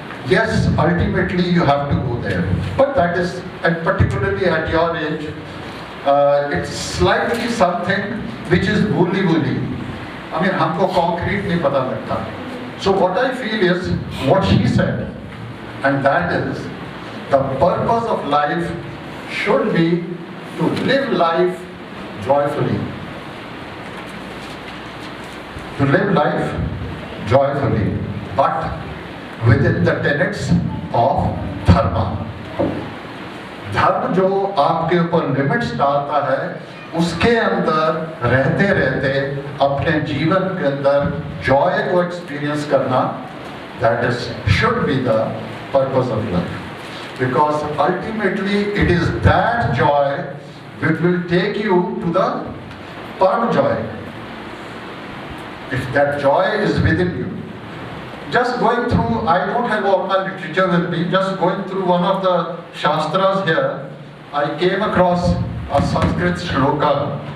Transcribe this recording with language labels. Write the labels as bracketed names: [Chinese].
[English] Yes, ultimately you have to go there, but that is, and particularly at your age, it's slightly something which is woolly. I mean, [Hindi] हमको concrete नहीं पता लगता. [English] So what I feel is what she said, and that is the purpose of life should be to live life joyfully. To live life joyfully, but within the tenets of dharma. [Hindi] धर्म जो आपके ऊपर limits डालता है, उसके अंदर रहते रहते अपने जीवन के अंदर जॉय को एक्सपीरियंस करना, [English] That is, should be the purpose of life. Because ultimately it is that joy which will take you to the Param joy. If that joy is within you. Just going through, I don't have all my literature with me, just going through one of the Shastras here, I came across a Sanskrit shloka.